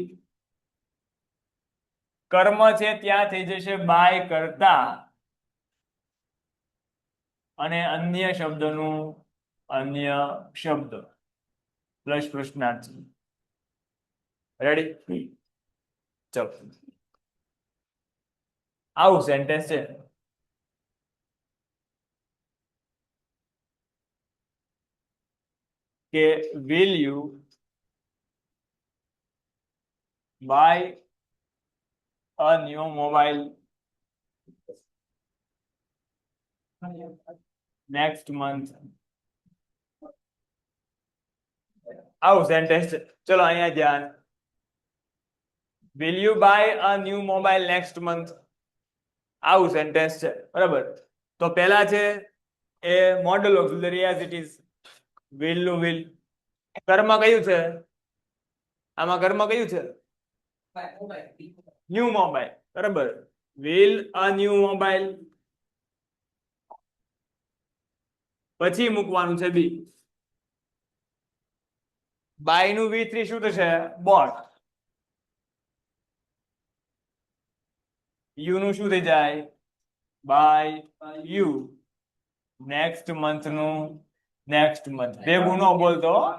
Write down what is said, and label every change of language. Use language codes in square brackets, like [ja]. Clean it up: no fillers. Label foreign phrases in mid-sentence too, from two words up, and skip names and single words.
[gu] કર્મ છે ત્યાં થઈ જશે બાય કર્તા અને અન્ય શબ્દનું અન્ય શબ્દ પ્લસ પ્રશ્નાર્થ રેડી ચલો આવું સેન્ટેન્સ છે કે [en] will you buy a new mobile next month [gu] આવું સેન્ટેન્સ છે ચલો અહીંયા ધ્યાન [en] will you buy a new mobile next month [gu] આવું સેન્ટેન્સ છે બરાબર તો પહેલા છે એ [en] modal auxiliary as it is [gu] will નું will કર્મ કયું છે આમાં કર્મ કયું છે [en] new mobile [gu] બરાબર [en] will a new mobile [gu] પછી મૂકવાનું છે બી બાય નું V3 શું થશે bought યુ નું શું થઈ જાય [en] by you next month [gu] નું [en] next month [gu] ભેગું ન બોલતો